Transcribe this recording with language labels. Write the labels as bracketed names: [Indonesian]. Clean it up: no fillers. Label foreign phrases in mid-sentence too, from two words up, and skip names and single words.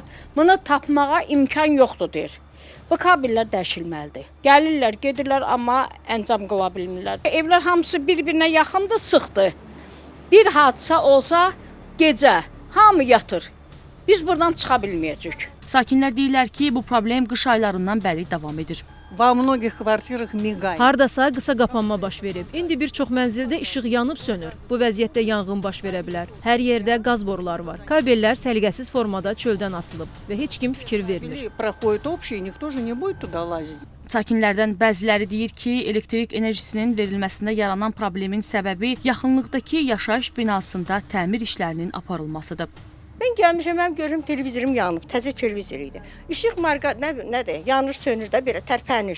[Azerbaijani] Bunu tapmağa imkan yoxdur deyir. Bu kabellər dəyişilməlidir. Gəlirlər, gedirlər, amma əncam qıla bilmirlər. Evlər hamısı bir-birinə yaxındır, sıxdır. Bir hadisə olsa gecə hamı yatır. Biz buradan çıxa bilməyəcəyik. Sakinlər deyirlər ki, bu problem qış aylarından bəri davam edir. [Russian] Во многих квартирах мигает. [Azerbaijani] Hardasa qısa qapanma baş verib. İndi bir çox mənzildə işıq yanıb sönür. Bu vəziyyətdə yanğın baş verə bilər. Hər yerdə qaz boruları var. Kabellər səliqəsiz formada çöldən asılıb və heç kim fikir vermir. [Russian] Проходит общий, никто же не будет туда лазить. [Azerbaijani] Sakinlərdən bəziləri deyir ki, elektrik enerjisinin verilməsində yaranan problemin səbəbi yaxınlıqdakı yaşayış binasında təmir işlərinin aparılmasıdır. Mən gəlmişəm, mənim görürüm televizorum yanıb, təzə televizor idi. İşıq marqa nədir? Yanır, sönür də belə tərpənir.